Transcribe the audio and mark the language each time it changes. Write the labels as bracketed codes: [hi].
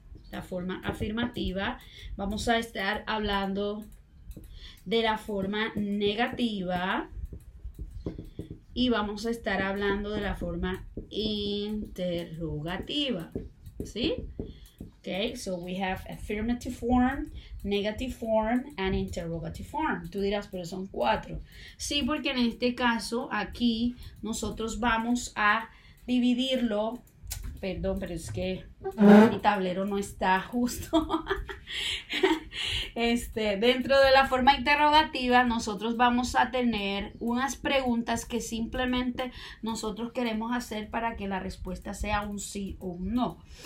[es] La forma afirmativa. Vamos a estar hablando de la forma negativa. Y vamos a estar hablando de la forma interrogativa, ¿sí? [en] Okay, so we have affirmative form, negative form, and interrogative form. [es] Tú dirás, pero son 4. Sí, porque en este caso, aquí, nosotros vamos a dividirlo. Perdón, pero es que mi tablero no está justo. Dentro de la forma interrogativa, nosotros vamos a tener unas preguntas que simplemente nosotros queremos hacer para que la respuesta sea un sí o un no.